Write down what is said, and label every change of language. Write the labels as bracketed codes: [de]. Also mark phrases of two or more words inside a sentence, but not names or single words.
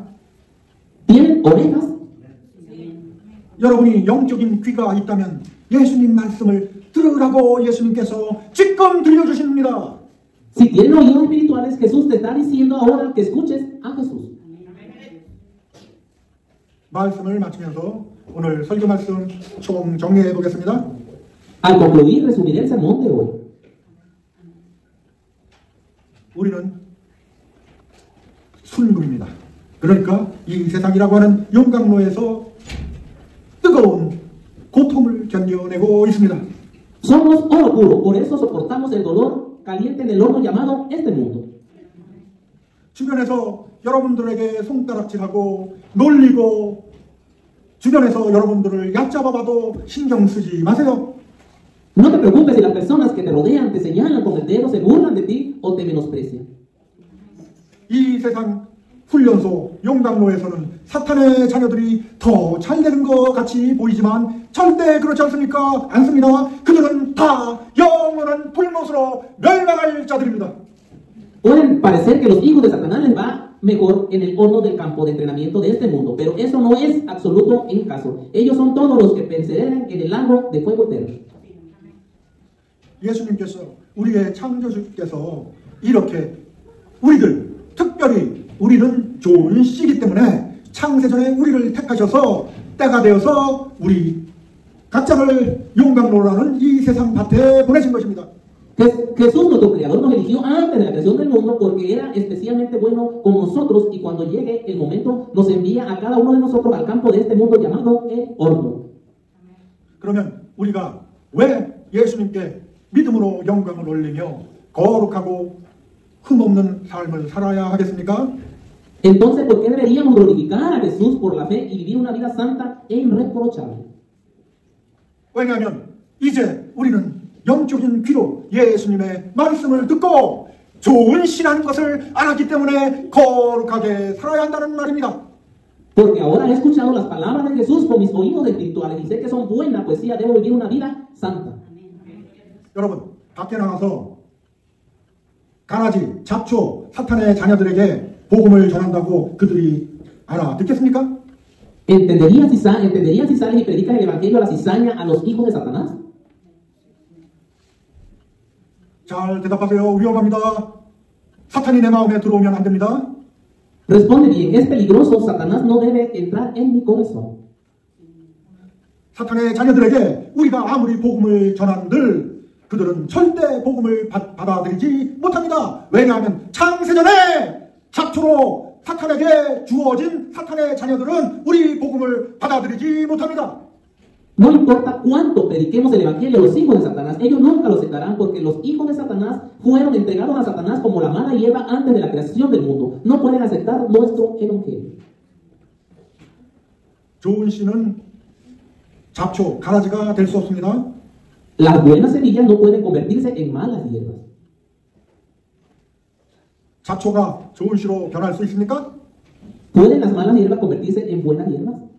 [es] ¿Tienen orejas? [ko] 여러분이 영적인 귀가 있다면 예수님 말씀을 들으라고 예수님께서 지금 들려주십니다. [es] Si tienen oídos espirituales, Jesús te está diciendo ahora que escuches a Jesús. [ko] 말씀을 마치면서 오늘 설교 말씀 총 정리해 보겠습니다. [es] Al concluir, resumiré el sermón de hoy. [ko] 우리는 순금입니다. 그러니까 이 세상이라고 하는 용광로에서 뜨거운 고통을 견뎌내고 있습니다. [es] Somos oro puro, por eso soportamos el dolor caliente en el horno llamado este mundo. [ko] 주변에서 여러분들에게 손가락질하고 놀리고 주변에서 여러분들을 얕잡아봐도 신경 쓰지 마세요. [es] No te preocupes si las personas que te rodean te señalan con el dedo, se burlan de ti o te menosprecian. [ko] 이 세상 훈련소 용광로에서는 사탄의 자녀들이 더 잘 되는 것 같이 보이지만 절대 그렇지 않습니까? 않습니다. 그들은 다 영원한 불못으로 멸망할 자들입니다. [es] Pueden parecer que los hijos de Satanás les va mejor en el horno del campo de entrenamiento de este mundo, pero eso no es absoluto en caso. Ellos son todos los que perecerán en el lago de fuego eterno. [ko] 예수님께서 우리의 창조주께서 이렇게 우리들 특별히 우리는 좋은 씨이기 때문에 창세전에 우리를 택하셔서 때가 되어서 우리 각자를 용광로라는 이 세상 밭에 보내신 것입니다. [es] Jesús, nuestro Creador, nos eligió antes de la creación del mundo porque era especialmente bueno con nosotros y cuando llegue el momento nos envía a cada uno de nosotros al campo de este mundo llamado el horno. [ko] 그러면 우리가 왜 예수님께 믿음으로 영광을 올리며 거룩하고 흠없는 삶을 살아야 하겠습니까? [es] Entonces, ¿por qué deberíamos glorificar a Jesús por la fe y vivir una vida santa e irreprochable? [ko] 왜냐하면 이제 우리는 영적인 귀로 예수님의 말씀을 듣고 좋은 신한 것을 알았기 때문에 거룩하게 살아야 한다는 말입니다. [es] Porque ahora he escuchado las palabras de Jesús con mis oídos espirituales y sé que son buenas, pues sí, debo vivir una vida santa. [ko] 여러분, 밖에 나가서 가나지, 잡초, 사탄의 자녀들에게 복음을 전한다고 그들이 알아듣겠습니까? [es] ¿Entenderías si sales y predicas el evangelio a la cizaña, a los hijos de Satanás? [ko] 잘 대답하세요. 위험합니다. 사탄이 내 마음에 들어오면 안 됩니다. [es] Responde bien, es peligroso, Satanás no debe entrar en mi corazón. [ko] 사탄의 자녀들에게 우리가 아무리 복음을 전한들 그들은 절대 복음을 받아들이지 못합니다. 왜냐하면 창세전에 잡초로 사탄에게 주어진 사탄의 자녀들은 우리 복음을 받아들이지 못합니다. [es] No importa cuánto prediquemos el evangelio a los hijos de Satanás, ellos nunca lo aceptarán porque los hijos de Satanás fueron entregados a Satanás como la mala hierba antes de la creación del mundo. No pueden aceptar nuestro evangelio. [ko] 좋은 씨는 잡초, 가라지가 될 수 없습니다. [es] Las buenas semillas no pueden convertirse en malas hierbas. [ko] 잡초가 좋은 씨로 변할 수 있습니까? [es] ¿Pueden las malas hierbas convertirse en buenas hierbas?